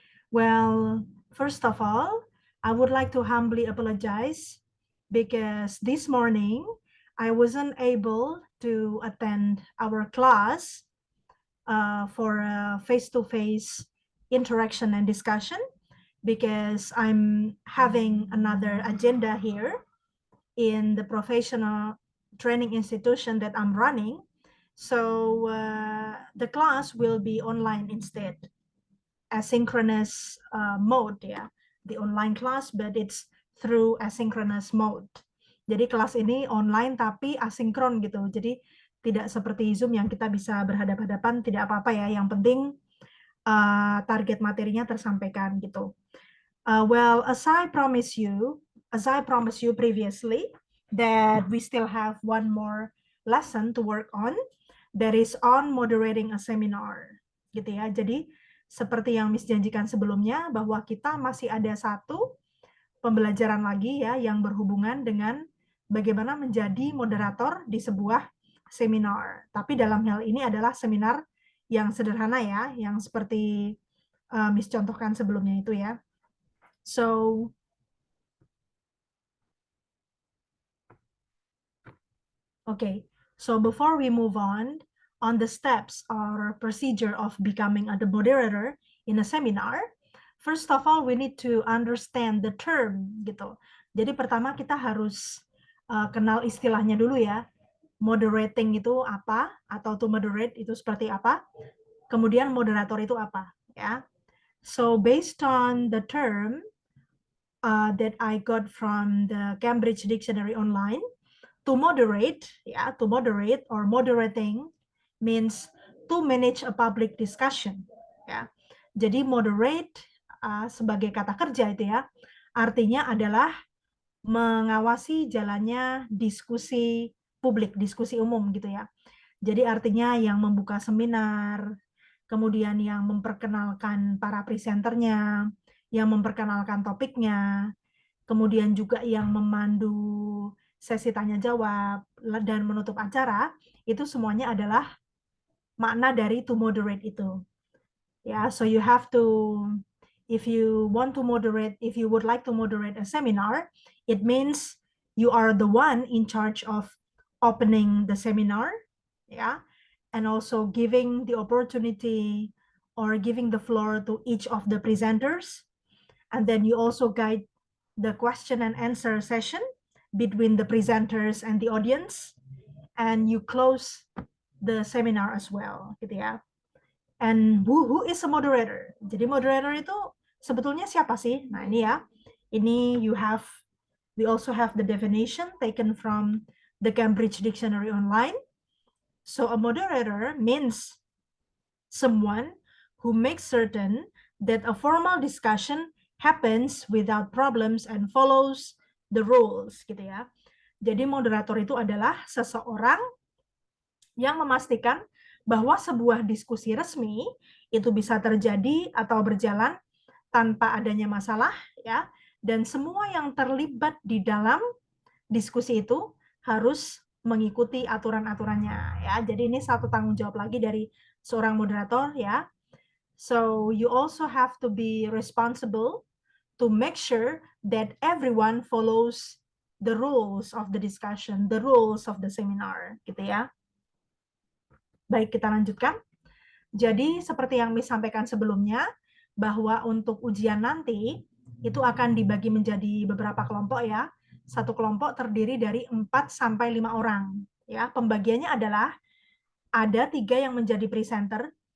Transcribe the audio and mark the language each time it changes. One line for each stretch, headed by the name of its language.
English: Well, first of all, I would like to humbly apologize because this morning I wasn't able to attend our class for a face-to-face interaction and discussion because I'm having another agenda here in the professional training institution that I'm running. So the class will be online instead, asynchronous mode ya, the online class, but it's through asynchronous mode.
Indonesian: Jadi kelas ini online tapi asinkron gitu. Jadi tidak seperti Zoom yang kita bisa berhadapan-hadapan, tidak apa-apa ya. Yang penting target materinya tersampaikan gitu.
English: Well, as I promised you previously, that we still have one more lesson to work on, that is on moderating a seminar, gitu ya.
Indonesian: Jadi seperti yang Miss janjikan sebelumnya, bahwa kita masih ada satu pembelajaran lagi ya yang berhubungan dengan bagaimana menjadi moderator di sebuah seminar. Tapi dalam hal ini adalah seminar yang sederhana ya, yang seperti Miss contohkan sebelumnya itu ya.
English: So, okay. So before we move on the steps or procedure of becoming a moderator in a seminar, first of all we need to understand the term gitu.
Indonesian: Jadi pertama kita harus kenal istilahnya dulu ya. Moderating itu apa atau to moderate itu seperti apa? Kemudian moderator itu apa ya?
English: So based on the term that I got from the Cambridge Dictionary Online, to moderate or moderating means to manage a public discussion ya.
Indonesian: Jadi moderate sebagai kata kerja itu ya, artinya adalah mengawasi jalannya diskusi publik, diskusi umum gitu ya. Jadi artinya yang membuka seminar, kemudian yang memperkenalkan para presenternya, yang memperkenalkan topiknya, kemudian juga yang memandu sesi tanya jawab dan menutup acara, itu semuanya adalah makna dari to moderate itu.
English: Ya, so you have to, if you would like to moderate a seminar, it means you are the one in charge of opening the seminar, yeah, and also giving the opportunity or giving the floor to each of the presenters, and then you also guide the question and answer session between the presenters and the audience, and you close the seminar as well, gitu ya. And who is a moderator?
Indonesian: Jadi moderator itu sebetulnya siapa sih? Nah ini ya, ini
English: we also have the definition taken from the Cambridge Dictionary Online. So a moderator means someone who makes certain that a formal discussion happens without problems and follows the rules, gitu ya.
Indonesian: Jadi moderator itu adalah seseorang yang memastikan bahwa sebuah diskusi resmi itu bisa terjadi atau berjalan tanpa adanya masalah ya, dan semua yang terlibat di dalam diskusi itu harus mengikuti aturan-aturannya ya. Jadi ini satu tanggung jawab lagi dari seorang moderator ya.
English: So you also have to be responsible to make sure that everyone follows the rules of the discussion, the rules of the seminar, gitu ya.
Indonesian: Baik, kita lanjutkan. Jadi seperti yang Miss sampaikan sebelumnya, bahwa untuk ujian nanti itu akan dibagi menjadi beberapa kelompok ya. Satu kelompok terdiri dari 4 sampai 5 orang. Ya, pembagiannya adalah ada 3 yang menjadi presenter.